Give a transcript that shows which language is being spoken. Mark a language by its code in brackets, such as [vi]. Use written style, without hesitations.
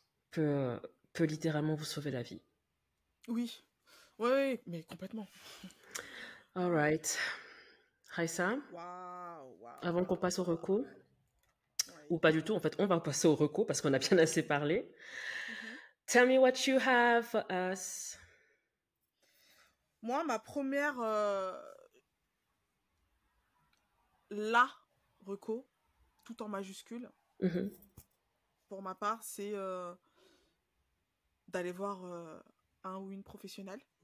[fr] peut, peut littéralement vous sauver la vie. Oui, oui, mais complètement. [en] All right. Raissa, [fr] Waouh, waouh, avant qu'on passe au recours, Ouais. ou pas du tout, en fait, on va passer au recours parce qu'on a bien assez parlé. Mhm. [en] Tell me what you have for us. [fr] Moi, ma première la reco, tout en majuscule, Mhm, pour ma part, c'est d'aller voir un ou une professionnelle,